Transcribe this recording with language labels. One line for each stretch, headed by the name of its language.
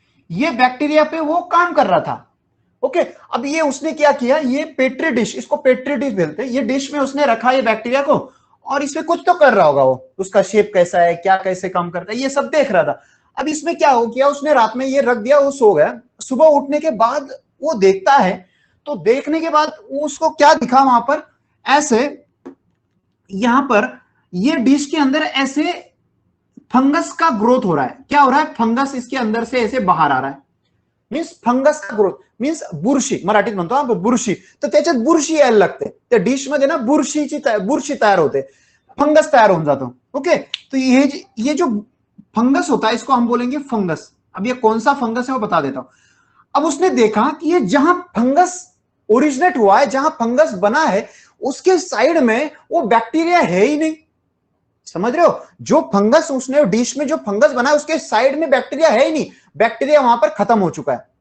Hindi: ये बैक्टीरिया पे वो काम कर रहा था। ओके, अब ये उसने क्या किया, ये पेट्री डिश, इसको पेट्री डिश बोलते हैं, ये डिश में उसने रखा ये बैक्टीरिया को, और इसमें कुछ तो कर रहा होगा वो, उसका शेप कैसा है, क्या कैसे काम करता है, ये सब देख रहा था। अब इसमें क्या हो गया, उसने रात में ये रख दिया, वो सो गया। सुबह उठने के बाद वो देखता है, तो देखने के बाद उसको क्या दिखा वहां पर, ऐसे यहां पर ये डिश के अंदर ऐसे फंगस का ग्रोथ हो रहा है। क्या हो रहा है, फंगस इसके अंदर से ऐसे बाहर आ रहा है, मीन्स फंगस का ग्रोथ, मीन्स बुरशी,
Marathi: मराठीत म्हणतो आपण बुरशी, तर त्याच्यात बुरशी यायला लागते, त्या डिश मध्ये ना बुरशी तयार होते, फंगस तयार होऊन जातो।
Hindi: ओके, तो ये जो फंगस होता है इसको हम बोलेंगे फंगस। अब ये कौन सा फंगस है वो बता देता हूं। अब उसने देखा कि ये जहां फंगस ओरिजिनेट हुआ है, जहां फंगस बना है, उसके साइड में वो बैक्टीरिया है ही नहीं। समझ रहे हो, जो फंगस उसने डिश में जो फंगस बना है उसके साइड में बैक्टीरिया है ही नहीं, बैक्टीरिया वहां पर खत्म हो चुका है।